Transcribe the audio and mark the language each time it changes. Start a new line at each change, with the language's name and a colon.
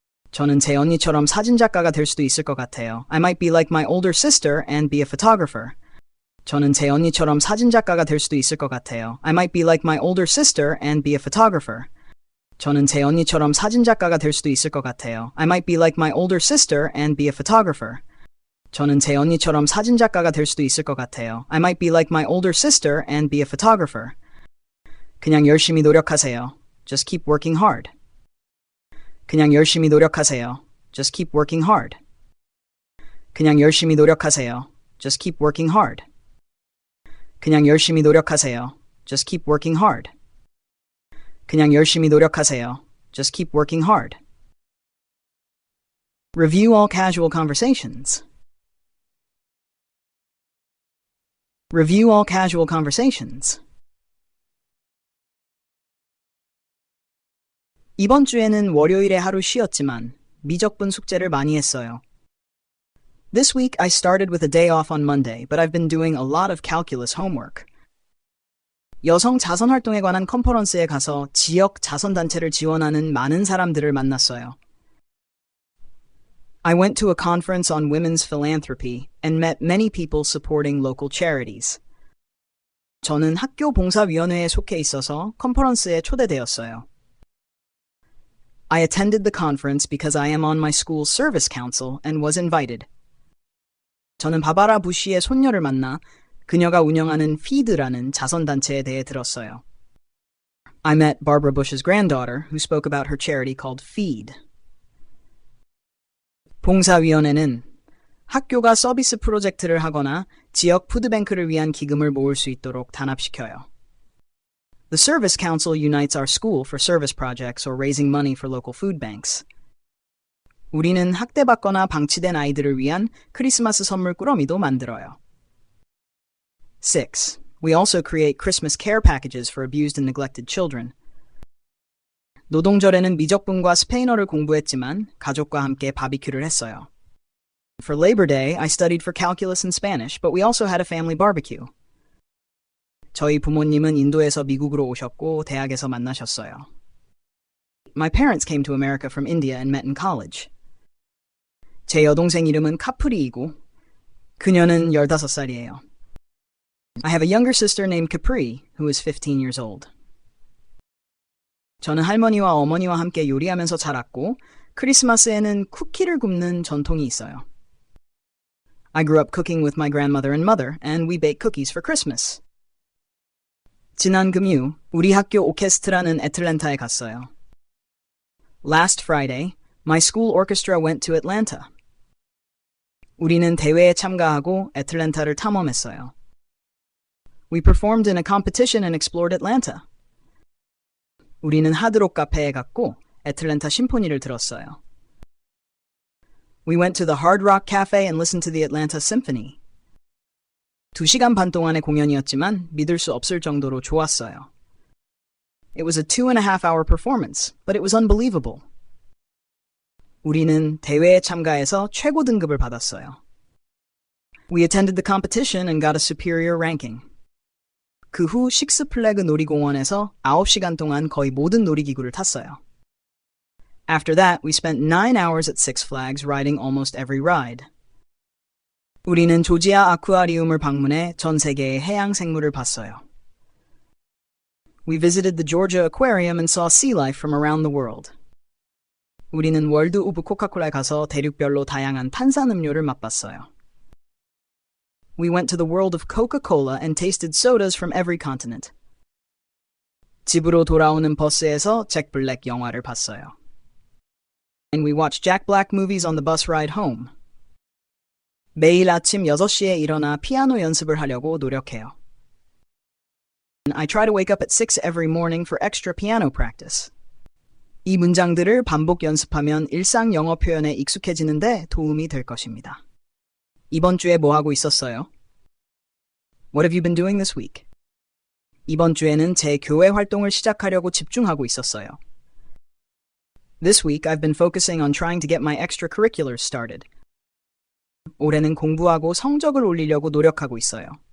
Korean: 저는 제 언니처럼 사진작가가 될 수도 있을 것 같아요.
English: I might be like my older sister and be a photographer.
Korean: 저는 제 언니처럼 사진작가가 될 수도 있을 것 같아요.
English: I might be like my older sister and be a photographer.
Korean: 저는 제 언니처럼 사진작가가 될 수도 있을 것 같아요.
English: I might be like my older sister and be a photographer.
Korean: 저는 제 언니처럼 사진작가가 될 수도 있을 것 같아요.
English: I might be like my older sister and be a photographer.
Korean: 그냥 열심히 노력하세요.
English: Just keep working hard.
Korean: 그냥 열심히 노력하세요.
English: Just keep working hard.
Korean: 그냥 열심히 노력하세요.
English: Just keep working hard.
Korean: 그냥 열심히 노력하세요.
English: Just keep working hard.
Korean: 그냥 열심히 노력하세요.
English: Just keep working hard. Review all casual conversations. Review all casual conversations.
Korean: 이번 주에는 월요일에 하루 쉬었지만 미적분 숙제를 많이 했어요.
English: This week I started with a day off on Monday, but I've been doing a lot of calculus homework.
Korean: 여성 자선 활동에 관한 컨퍼런스에 가서 지역 자선단체를 지원하는 많은 사람들을 만났어요.
English: I went to a conference on women's philanthropy and met many people supporting local charities.
Korean: 저는 학교 봉사위원회에 속해 있어서 컨퍼런스에 초대되었어요.
English: I attended the conference because I am on my school's service council and was invited.
Korean: 저는 바바라 부시의 손녀를 만나 그녀가 운영하는 FEED라는 자선단체에 대해 들었어요.
English: I met Barbara Bush's granddaughter who spoke about her charity called FEED.
Korean: 봉사위원회는 학교가 서비스 프로젝트를 하거나 지역 푸드뱅크를 위한 기금을 모을 수 있도록 단합시켜요.
English: The Service Council unites our school for service projects or raising money for local food banks.
Korean: 우리는 학대받거나 방치된 아이들을 위한 크리스마스 선물 꾸러미도 만들어요. 6.
English: We also create Christmas care packages for abused and neglected children.
Korean: 노동절에는 미적분과 스페인어를 공부했지만 가족과 함께 바비큐를 했어요.
English: For Labor Day, I studied for calculus and Spanish, but we also had a family barbecue.
Korean: 저희 부모님은 인도에서 미국으로 오셨고 대학에서 만나셨어요.
English: My parents came to America from India and met in college.
Korean: 제 여동생 이름은 카프리이고 그녀는 15살이에요.
English: I have a younger sister named Capri, who is 15 years old.
Korean: 저는 할머니와 어머니와 함께 요리하면서 자랐고 크리스마스에는 쿠키를 굽는 전통이 있어요.
English: I grew up cooking with my grandmother and mother, and we bake cookies for Christmas.
Korean: 지난 금요, 우리 학교 오케스트라는 애틀랜타에 갔어요.
English: Last Friday, my school orchestra went to Atlanta.
Korean: 우리는 대회에 참가하고 애틀랜타를 탐험했어요.
English: We performed in a competition and explored Atlanta.
Korean: 우리는 하드록 카페에 갔고 애틀랜타 심포니를 들었어요.
English: We went to the Hard Rock Cafe and listened to the Atlanta Symphony.
Korean: 2시간 반 동안의 공연이었지만 믿을 수 없을 정도로 좋았어요.
English: It was a 2.5-hour performance, but it was unbelievable.
Korean: 우리는 대회에 참가해서 최고 등급을 받았어요.
English: We attended the competition and got a superior ranking.
Korean: 그 후 식스플래그 놀이공원에서 9시간 동안 거의 모든 놀이기구를 탔어요.
English: After that, we spent 9 hours at Six Flags riding almost every ride.
Korean: 우리는 조지아 아쿠아리움을 방문해 전 세계의 해양 생물을 봤어요.
English: We visited the Georgia Aquarium and saw sea life from around the world.
Korean: 우리는 월드 오브 코카콜라에 가서 대륙별로 다양한 탄산음료를 맛봤어요.
English: We went to the world of Coca-Cola and tasted sodas from every continent.
Korean: 집으로 돌아오는 버스에서 잭 블랙 영화를 봤어요.
English: And we watched Jack Black movies on the bus ride home.
Korean: 매일 아침 6시에 일어나 피아노 연습을 하려고 노력해요.
English: I try to wake up at 6 every morning for extra piano practice.
Korean: 이 문장들을 반복 연습하면 일상 영어 표현에 익숙해지는데 도움이 될 것입니다. 이번 주에 뭐 하고 있었어요?
English: What have you been doing this week?
Korean: 이번 주에는 제 교회 활동을 시작하려고 집중하고 있었어요.
English: This week I've been focusing on trying to get my extracurriculars started.
Korean: 올해는 공부하고 성적을 올리려고 노력하고 있어요.